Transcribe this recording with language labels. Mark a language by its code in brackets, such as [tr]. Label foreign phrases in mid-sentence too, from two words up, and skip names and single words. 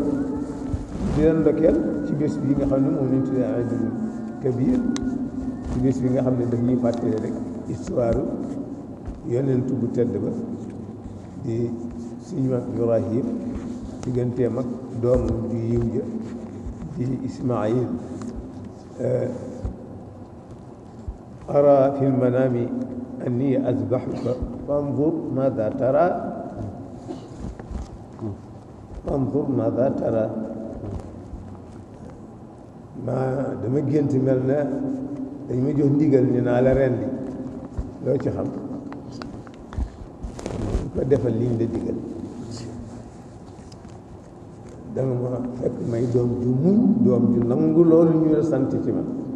[wo] di leen ndokkeel ci bés bi nga xam ne moom lañ tuddee Aïdul Kabir ci bés bi nga xam ne daf ñuy fàttali rek histoire yonent bu tedd ba di suñu mag Ibrahim digganteem ak doomam ju yiw ja di Ismaïl [ar] أرى في المنام أني أذبحك فانظر ماذا ترى فانظر ماذا ترى [wo] ما dama gént mel na dañ ma jox ndigal ni naa la rendi loo ci xam ko defal liñ la digal danga ma fekk may doom ju muñ doom ju nangu loolu ñu la sant ci ma